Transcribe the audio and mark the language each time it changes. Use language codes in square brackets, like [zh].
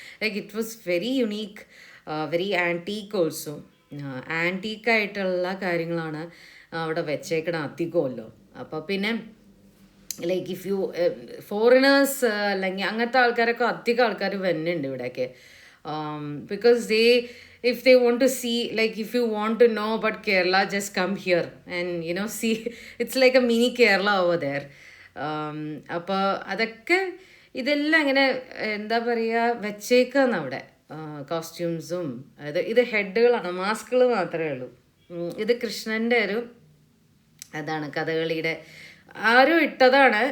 [en] Like it was very unique, very antique also. [ml] ആൻറ്റീക്കായിട്ടുള്ള കാര്യങ്ങളാണ് അവിടെ വെച്ചേക്കണം അധികമല്ലോ. അപ്പോൾ പിന്നെ [en] like if you [ml] ഫോറിനേഴ്സ് അല്ലെങ്കിൽ അങ്ങനത്തെ ആൾക്കാരൊക്കെ അധികം ആൾക്കാർ വരുന്നുണ്ട് ഇവിടെയൊക്കെ. [en] Because if they want to see, like if you want to know about Kerala, just come here and see. It's like a mini Kerala over there. [ml] അപ്പോൾ അതൊക്കെ ഇതെല്ലാം ഇങ്ങനെ എന്താ പറയുക വെച്ചേക്കാന്ന് അവിടെ. കോസ്റ്റ്യൂംസും ഇത് ഹെഡുകളാണ്, മാസ്കുകൾ മാത്രമേ ഉള്ളൂ. ഇത് കൃഷ്ണൻ്റെ ഒരു അതാണ് കഥകളിയുടെ ആരും ഇട്ടതാണ്.